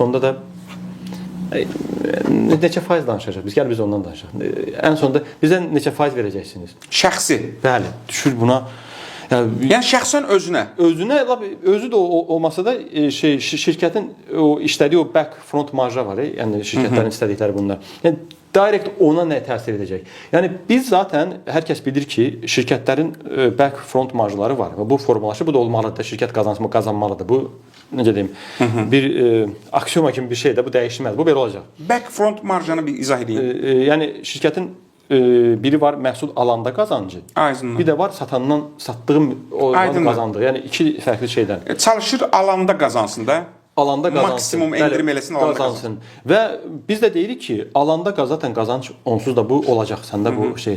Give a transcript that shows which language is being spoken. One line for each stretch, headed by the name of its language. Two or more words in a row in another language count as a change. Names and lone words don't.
Azerbaijani: Sonunda da neçə faiz danışacaq? Gəl biz ondan danışaq. Ən sonunda bizə neçə faiz verəcəksiniz? Şəxsi. Bəli, düşür buna. Yəni şəxsən özünə. Özü də olmasa da şirkətin o işlədiyi o
English: back front
Azerbaijani: marja var, yəni şirkətlərin istədikləri bunlar. Yəni direkt ona nə təsir edəcək? Yəni biz zaten hər kəs bilir ki, şirkətlərin
English: back front
Azerbaijani: marjları var və bu formalaşır, bu da olmalıdır. Şirkət qazanmalıdır. Bu necə deyim, bir aksioma kimi bir şeydir, bu dəyişməz. Bu belə olacaq.
English: Back front
Azerbaijani: marjanı bir izah edin. Yəni şirkətin biri var məhsul alanda qazancı. Aydındır. Bir də var satandan satdığım qazandığı. Yəni iki fərqli şeydən. Çalışır alanda qazansın da. Alanda qazansın. Maksimum endirim eləsin, alanda qazansın. Və biz də deyirik ki, alanda zaten qazanc onsuz da bu olacaq səndə bu şey.